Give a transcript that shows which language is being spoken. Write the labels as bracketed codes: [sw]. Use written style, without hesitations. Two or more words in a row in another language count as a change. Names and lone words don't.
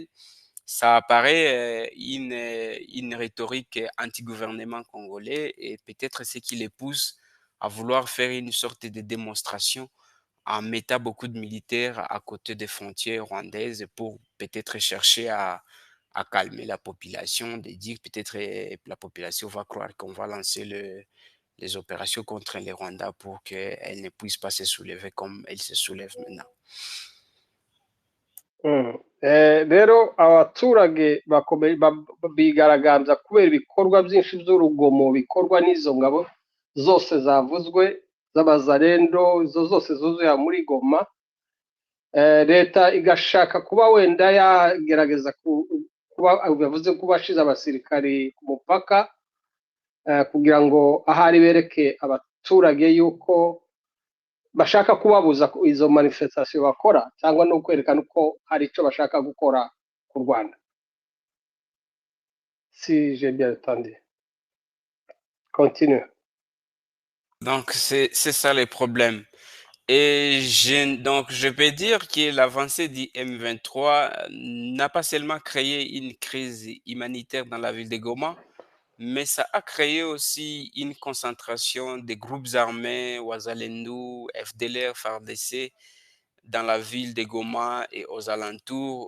[fr] Ça apparaît une rhétorique anti-gouvernement congolais et peut-être ce qui les pousse à vouloir faire une sorte de démonstration en mettant beaucoup de militaires à côté des frontières rwandaises pour peut-être chercher à calmer la population, de dire peut-être la population va croire qu'on va lancer les opérations contre les Rwandais pour qu'elles ne puissent pas se soulever comme elles se soulèvent maintenant. [rw] rero abaturage bigaragambya kubera ibikorwa byinshi by'urugomo bikorwa n'izo ngabo zose zavuzwe z'abazarendo izo zose zuzuye muri Goma. Leta igashaka kuba wenda yagerageza kuba bivuze ko bashize abasirikari ku mupaka kugira ngo ahari bereke abaturage yuko bashaka kubabuza izo manifestation bakora cyangwa no kwerekana uko hari icyo bashaka gukora ku Rwanda. [fr] Si j'ai bien entendu. Continue. Donc, c'est ça le problème. Et donc, je peux dire que l'avancée du M23 n'a pas seulement créé une crise humanitaire dans la ville de Goma, mais ça a créé aussi une concentration des groupes armés, Ouazalendo, FDLR, FARDC, dans la ville de Goma et aux alentours.